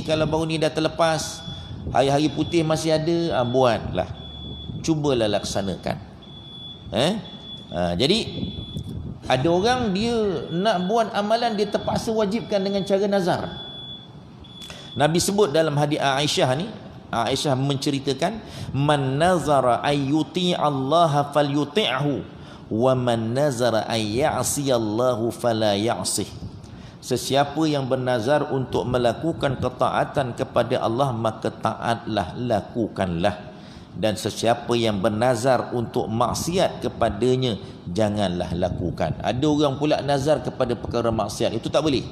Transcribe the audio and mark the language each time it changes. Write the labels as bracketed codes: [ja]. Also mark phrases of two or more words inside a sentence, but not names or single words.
[ms] Kalau baru ni dah terlepas, hari-hari putih masih ada, buatlah. Cubalah laksanakan. Jadi ada orang dia nak buat amalan, dia terpaksa wajibkan dengan cara nazar. Nabi sebut dalam hadis Aisyah ni, Aisyah menceritakan, [ar] من نذر أن يطيع الله فليطعه و من نذر أن يعصي الله فلا يعصه. [ms] Sesiapa yang bernazar untuk melakukan ketaatan kepada Allah, maka taatlah, lakukanlah. Dan sesiapa yang bernazar untuk maksiat kepadanya, janganlah lakukan. Ada orang pula nazar kepada perkara maksiat, itu tak boleh.